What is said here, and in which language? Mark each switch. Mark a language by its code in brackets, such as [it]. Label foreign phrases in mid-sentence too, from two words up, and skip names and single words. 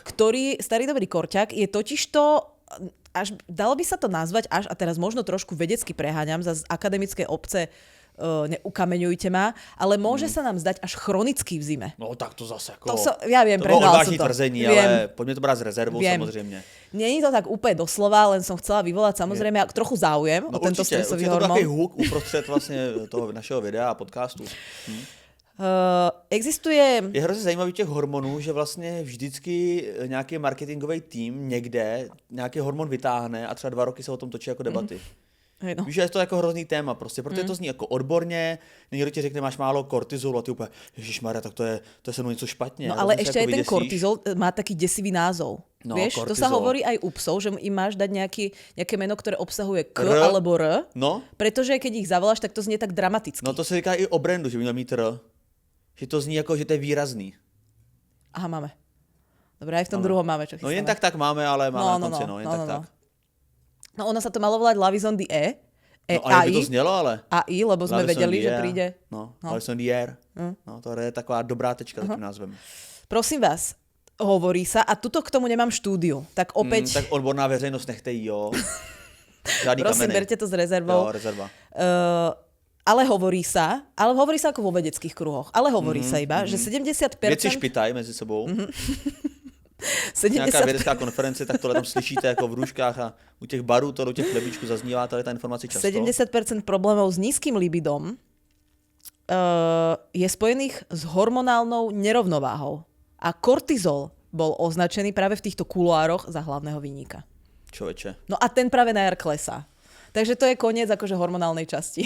[sk] Ktorý, starý dobrý korťák, je totižto, až, dalo by sa to nazvať až, a teraz možno trošku vedecky preháňam, z akademickej obce neukameňujte ma, ale môže sa nám zdať až chronický v zime. No tak to zase ako... Ja viem, to bolo prehnala som odvážne to. [cs] tvrzení, [sk] Viem. ale poďme to brať s rezervou samozrejme. Není to tak úplne doslova, len som chcela vyvolať samozrejme trochu záujem o tento stresový hormón. To taký húk uprostred vlastne toho našeho videa a podcastu. Existuje... [cs] Je hrozně zajímavý těch hormonů, že vlastně vždycky nějaký marketingový tým někde nějaký hormon vytáhne a třeba 2 roky se o tom točí jako debaty. [sk] Hej, no. [cs] Víš, že je to jako hrozný téma prostě, protože to zní jako odborně, někdo ti řekne, máš málo kortizolu a ty úplně, ježišmarja, tak to je se mnou něco špatně. [sk] No ale ešte aj ten kortizol má taký desivý názov. No, vieš, kortizol. To sa hovorí aj u psov, že im máš dať nejaké meno, ktoré obsahuje K alebo R, no? Pretože keď ich zavoláš, tak to znie tak dramaticky. [cs] No to se říká i o brandu, že by měl mít R. Že to zní jako, že to je výrazný. [sk] Aha, máme. Dobre, aj v tom druhom máme, čo chystáme. [cs] No jen tak máme, ale máme na konci, tak. [sk] No ono sa to malo volať Love is on the E. [cs] No ale by to znělo, ale. [sk] AI, lebo sme vedeli, že príde. No, Love is on the air. [cs] No, to je taková dobrá tečka za tím názvem. [sk] Prosím vás, hovorí sa, a tuto k tomu nemám štúdiu, tak opäť... [cs] Tak odborná veřejnost nechte jí, jo. Žádný prosím, kameny. [sk] berte to s rezervou. [cs] Jo, rezerva. [sk] Ale hovorí sa ako vo vedeckých kruhoch, ale hovorí sa iba, že 70%... [cs] Věci špitaj mezi sebou. [sk] 70... [cs] Nějaká vědecká konference, tak tohle tam slyšíte jako v růžkách a u těch barů, u těch chlebičků zaznívá tady ta informace často. [sk] 70% problémov s nízkym libidom je spojených s hormonálnou nerovnováhou. A kortizol bol označený práve v týchto kuloároch za hlavného vinníka. Človeče. No a ten práve na jar klesá. Takže to je koniec akože hormonálnej časti.